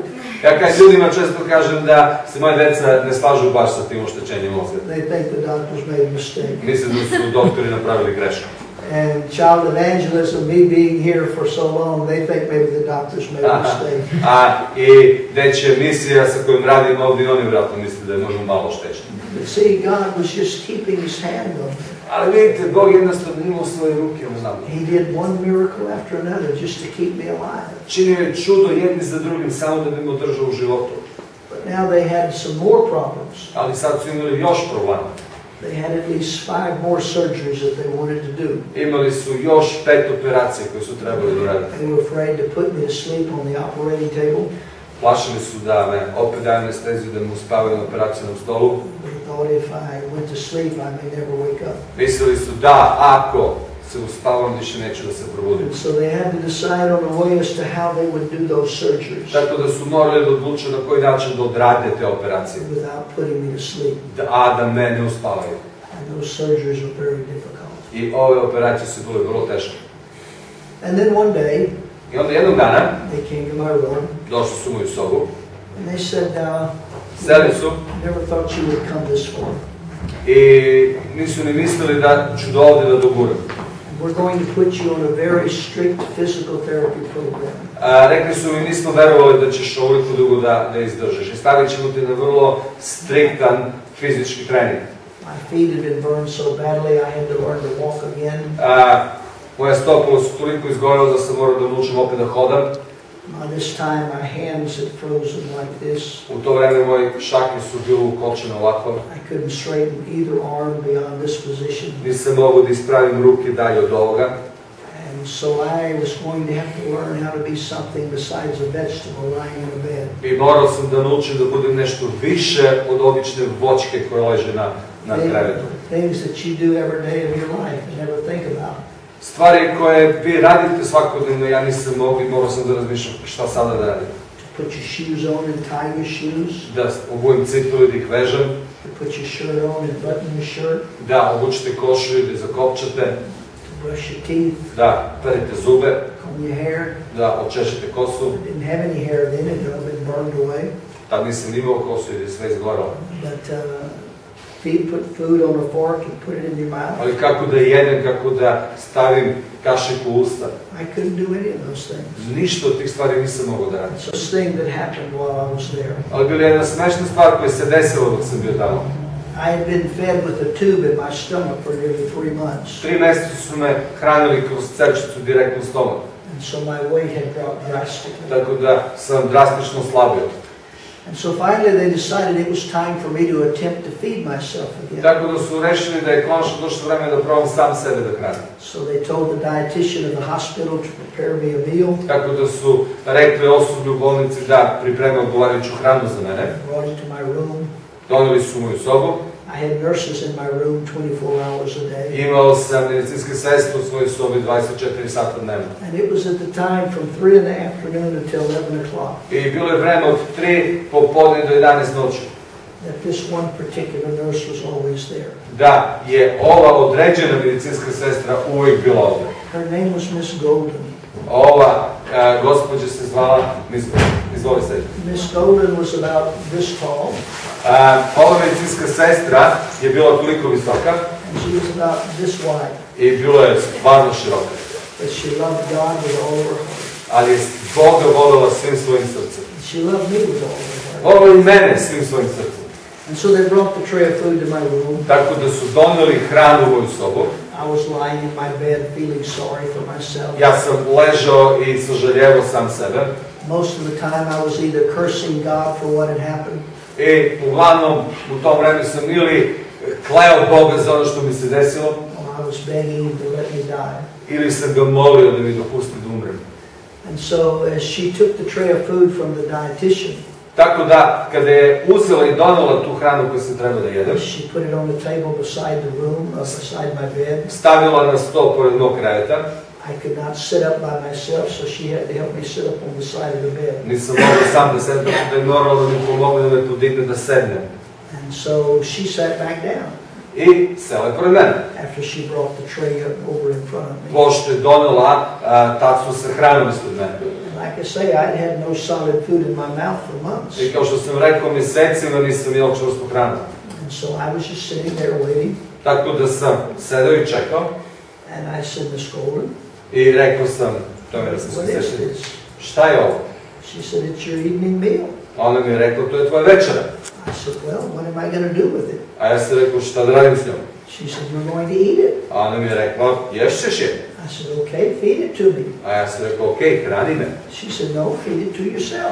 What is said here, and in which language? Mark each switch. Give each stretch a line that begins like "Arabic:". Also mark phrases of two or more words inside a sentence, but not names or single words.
Serbian: Ja kad ljudima često kažem da se moje deca ne slažu baš sa tim oštećenjem mozga.
English: They think the doctors made a mistake.
Serbian: Mislim da su doktori napravili grešku.
English: And child evangelism, me being here for so long, they think maybe the doctors made a mistake.
Serbian: I dečja misija sa kojom radim ovdje, oni vjerojatno misle da je možda malo oštećen.
English: But see, God was just keeping his hand on me.
Serbian: Ali vidite, Bog jednostavno imao svoje ruke u nama.
English: He did one miracle after another just to keep me alive.
Serbian: Činio je čudo jedni za drugim samo da bi me održao u životu.
English: But now they had some more problems.
Serbian: Ali sad su imali još problema.
English: They had at least 5 more surgeries that they wanted to do.
Serbian: Imali su još 5 operacija koje su trebali da rade.
English: They were afraid to put me to sleep on the operating table.
Serbian: Plašili su da me opet daju anesteziju, da me uspavaju na operacijnom stolu.
English: They thought if I went to sleep, I may never wake up.
Serbian: Mislili su da ako se uspavam, više neću da se probudim.
English: And so they had to decide on a way as to how they would do those surgeries
Serbian: Tako da su morali da odluče na koji način da odrade te operacije,
English: without putting me to sleep.
Serbian: a da me ne uspavaju.
English: And those surgeries were very difficult.
Serbian: I ove operacije su bile vrlo teške.
English: And then one day,
Serbian: I onda jednog dana
English: they came to my room
Serbian: došli su u moju sobu,
English: and they said,
Serbian: seli su
English: never thought you would come this far.
Serbian: i nisu ni mislili da ću do ovdje da doguram.
English: We're going to put you on a very strict physical therapy program.
Serbian: Rekli su mi, nismo verovali da ćeš ovoliko dugo da izdržiš. I stavit ćemo te na vrlo striktan fizički trening.
English: My feet had been burned so badly I had to learn to walk again.
Serbian: Moja stopala su toliko izgorela da sam morao da naučim opet da hodam.
English: By this time my hands had frozen like this.
Serbian: U to vreme moji šake su bile ukočene ovako.
English: I couldn't straighten either arm beyond this position.
Serbian: Nisam mogao da ispravim ruke dalje od ovoga.
English: And so I was going to have to learn how to be something besides a vegetable lying in a bed.
Serbian: I morao sam da naučim da budem nešto više od obične voćke koja leže na krevetu.
English: Things that you do every day of your life and never think about.
Serbian: Stvari koje vi radite svakodnevno, ja nisam mogao i morao sam da razmišljam šta sada da radim.
English: To put your shoes on and tie your shoes.
Serbian: Da obujem cipele, da ih vežem.
English: To put your shirt on and button your shirt.
Serbian: Da obučete košulju, da je zakopčate.
English: To brush your teeth.
Serbian: Da perete zube.
English: Comb your hair.
Serbian: Da očešete kosu.
English: I didn't have any hair then, it had been burned away.
Serbian: Tad nisam imao kosu jer je sve izgoralo.
English: But put food on a fork and put it in your mouth.
Serbian: Ali kako da jedem, kako da stavim kašiku u usta.
English: I couldn't do any of those things.
Serbian: Ništa od tih stvari nisam mogao da radim.
English: It's this thing that happened while I was there.
Serbian: Ali bila je jedna smešna stvar koja se desila dok sam bio tamo.
English: I had been fed with a tube in my stomach for nearly 3 months.
Serbian: 3 meseca su me hranili kroz cepčicu direktno u stomak.
English: And so my weight had dropped drastically.
Serbian: Tako da sam drastično slabio.
English: And so finally they decided it was time for me to attempt to feed myself again.
Serbian: Tako da su rešili da je konačno došlo vreme da probam sam sebe da hranim.
English: So they told the dietitian of the hospital to prepare me a meal.
Serbian: Tako da su rekli osoblju u bolnici da pripreme odgovarajuću hranu za mene.
English: Brought it to my room.
Serbian: Doneli su moju sobu.
English: I had nurses in my room 24 hours a day.
Serbian: Imao sam medicinske sestre u svojoj sobi 24 sata dnevno.
English: And it was at the time from 3 in the afternoon until 11 o'clock.
Serbian: I bilo je vreme od 3 popodne do 11 noći.
English: That this one particular nurse was always there.
Serbian: Da je ova određena medicinska sestra uvijek bila ovdje.
English: Her name was Miss Golden.
Serbian: Ova gospođa se zvala, izvoli se.
English: Miss Golden was about this tall.
Serbian: Ova medicinska sestra je bila toliko visoka.
English: And she was about this wide.
Serbian: I bilo je stvarno široka.
English: But she loved God with all of her heart.
Serbian: Ali je Boga voljela svim svojim srcem.
English: And she loved me with all of her heart.
Serbian: Voljela i mene svim svojim srcem.
English: And so they brought the tray of food to my room.
Serbian: Tako da su doneli hranu u moju sobu.
English: I was lying in my bed feeling sorry for myself.
Serbian: Ja sam ležao i sažaljevao sam sebe.
English: Most of the time I was either cursing God for what had happened.
Serbian: I uglavnom u tom vremenu sam ili kleo Boga za ono što mi se desilo.
English: Or I was begging him to let me die.
Serbian: Ili sam ga molio da mi dopusti da umrem.
English: And so as she took the tray of food from the dietitian,
Serbian: tako da kada je uzela i donela tu hranu koju sam trebao da jedem,
English: she put it on the table beside the room, beside my bed.
Serbian: Stavila na sto pored mog kreveta.
English: I could not sit up by myself, so she had to help me sit up on the side of the bed.
Serbian: Nisam mogao sam da sedem, da je moralo da mi pomogne da me podigne da sednem.
English: And so she sat back down.
Serbian: I sela je pored mene.
English: After she brought the tray up over in front of me.
Serbian: Pošto je donela tacu sa hranom ispred mene.
English: Like I say, I'd had no solid food in my mouth for months.
Serbian: I kao što sam rekao, mjesecima nisam imao čvrstu hranu.
English: And so I was just sitting there waiting.
Serbian: Tako da sam sedeo i čekao.
English: And I said, Miss Golden,
Serbian: I rekao sam, to mi da sam
English: what is
Serbian: se
English: this?
Serbian: šta je ovo?
English: She said, it's your evening meal.
Serbian: A ona mi je rekla, to je tvoja večera.
English: I said, well, what am I going to do with it?
Serbian: A ja sam rekao, šta da radim s njom?
English: She said, you're going to eat it.
Serbian: A ona mi je rekla, ješćeš je.
English: I said, okay, feed it to me.
Serbian: A ja sam rekao, okej, hrani me.
English: She said, no, feed it to yourself.